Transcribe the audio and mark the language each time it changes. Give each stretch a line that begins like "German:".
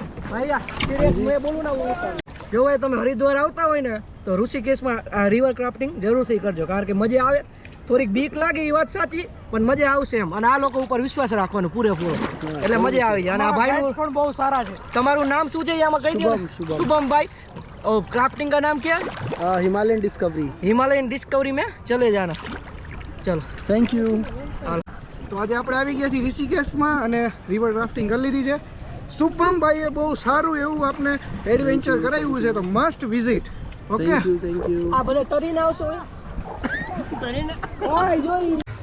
Gujarati: ભૈયા serious મેં બોલું ના હું જો ભાઈ તમે હરિદ્વાર આવતા હોય ને તો ઋષિકેશમાં આ રિવર ક્રાફ્ટિંગ જરૂરથી કરજો કારણ કે મજા આવે. થોડીક બીક લાગે એ વાત સાચી પણ મજા આવશે એમ. અને આ લોકો ઉપર વિશ્વાસ રાખવાનો પૂરેપૂરો એટલે મજા આવી જાય. અને આ ભાઈનું પણ બહુ સારા છે. તમારું નામ શું છે એ આમાં કહી દો. शुभम भाई.
Hindi: और क्राफ्टिंग का नाम क्या है? Himalayan discovery. हिमालयन डिस्कवरी में चले जाना. चलो
English: Thank you.
Gujarati: તો આજે આપણે આવી ગયા છીએ ઋષિકેશમાં અને રિવર રાફ્ટિંગ કરી લીધી છે. શુભમભાઈએ બહુ સારું એવું આપણે એડવેન્ચર કરાવ્યું છે તો must visit.
English: Okay thank you.
Gujarati: આ બધા તરીને આવશો તરીને ઓય જોઈ.